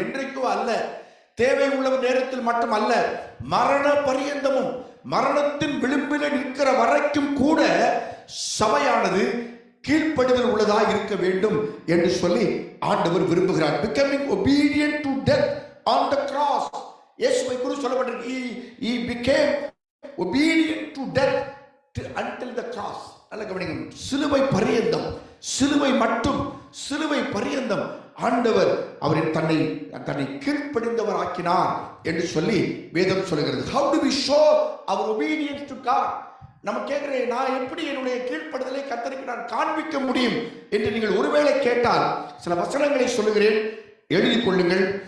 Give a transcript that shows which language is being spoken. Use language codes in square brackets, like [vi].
[ta] என்றைக்கும் அல்ல, தேவை உள்ள நேரத்தில் மட்டும் அல்ல, மரண பரியந்தமும் மரணத்தின் விளிம்பில் நிற்கிற வரைக்கும் கூட சபையானது கீழ்ப்படுதல் உள்ளதா இருக்க வேண்டும் என்று சொல்லி ஆண்டவர் விரும்புகிறார். [en] Becoming obedient to death on the cross. [ta] இயேசுவை குறித்து சொல்லப்பட்டிருக்கு. [en] He became obedient to death until the cross. [ta] நல்ல கவனிங்க. சிலுவை பரியந்தம், சிலுவை மட்டும், சிலுவை பரியந்தம் ஆண்டவர் அவரின் தன்னை கீழ்ப்படிந்தவர் ஆக்கினார் என்று சொல்லி வேதம் சொல்கிறது. [en] How do we show our obedience to God? [ta] நம்ம கேட்கிறேன், நான் எப்படி என்னுடைய கீழ்ப்படுதலை கர்த்தருக்கு நான் காண்பிக்க முடியும் என்று நீங்கள் ஒருவேளை கேட்டால் சில வசனங்களை சொல்லுகிறேன், எழுதிக் கொள்ளுங்கள்.